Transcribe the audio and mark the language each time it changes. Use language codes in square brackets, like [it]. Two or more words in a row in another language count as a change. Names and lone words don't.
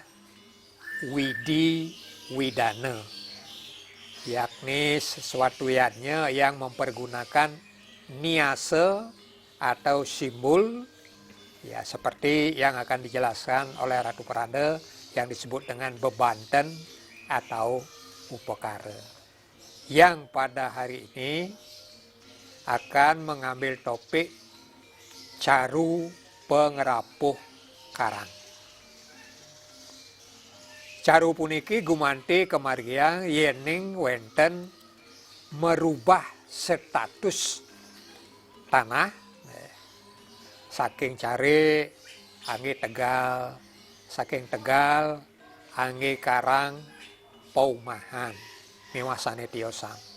[id] Widi Widana, yakni sesuatu yang mempergunakan niase atau simbol, ya seperti yang akan dijelaskan oleh Ratu Peranda yang disebut dengan bebanten atau upekara, yang pada hari ini akan mengambil topik caru pengerapuh karang. [ban] Caru puniki gumanti kemargian yening wenten merubah status tanah saking cari angge Tegal, saking Tegal angge Karang Paumahan miwasane tiosang.